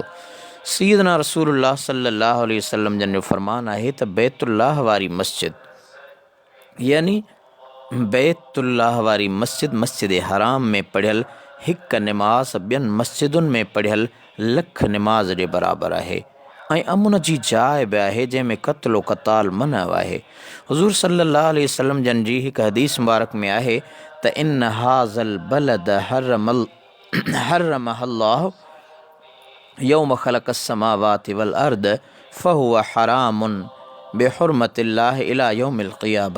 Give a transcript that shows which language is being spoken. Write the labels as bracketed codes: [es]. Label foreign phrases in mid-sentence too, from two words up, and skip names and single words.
[sd] सैयदना रसूलुल्लाह [ar] صلى الله عليه وسلم [sd] जन जो फ़रमान आहे त बैतुल्लाह वारी मस्जिद यानी बैतुल्लाह वारी मस्जिद मस्जिद हराम में पढ़ियल हिकु निमाज़ ॿियनि मस्जिदुनि में पढ़ियल लख निमाज़ जे बराबरि आहे ऐं अमुन जी जाइ बि आहे जंहिंमें क़त्लो क़ताल मना आहे। [ar] हुज़ूर صلى الله عليه وسلم [sd] जन जी हिकु हदीस मुबारक में आहे त [ar] إن هذا البلد حرمه الله يوم خلق السماوات والأرض فهو حرام بحرمة الله إلى يوم القيامة.